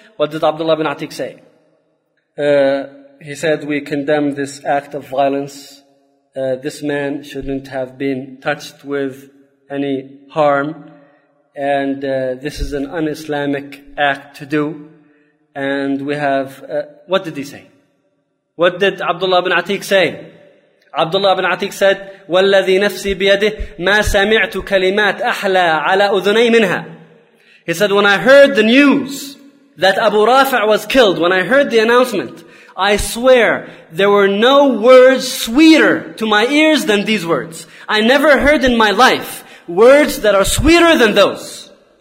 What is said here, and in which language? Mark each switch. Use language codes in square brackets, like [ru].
[en] What did Abdullah ibn Atiq say? He said, we condemn this act of violence. This man shouldn't have been touched with any harm. And this is an un-Islamic act to do. And we have... What did he say? What did Abdullah ibn Atiq say? Abdullah ibn Atiq said, [ar] وَالَّذِي نَفْسِي بِيَدِهِ مَا سَمِعْتُ كَلِمَاتِ أَحْلَى عَلَىٰ أُذُنَي مِنْهَا. [en] He said, when I heard the news that Abu Rafi' was killed, when I heard the announcement, I swear there were no words sweeter to my ears than these words. I never heard in my life words that are sweeter than those.